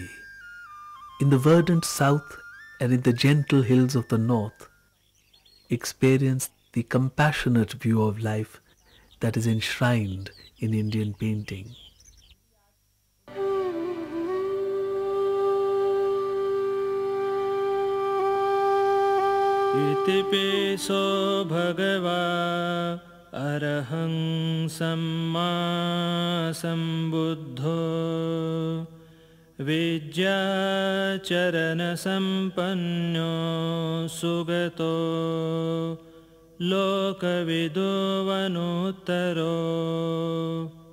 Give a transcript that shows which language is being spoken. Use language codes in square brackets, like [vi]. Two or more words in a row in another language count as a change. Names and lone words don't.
[en] In the verdant south and in the gentle hills of the north, experience the compassionate view of life that is enshrined in Indian painting. [pi] Iti peso bhagava arahang samma sambuddho vidya charana sampanyo sugato lokavido vanuttaro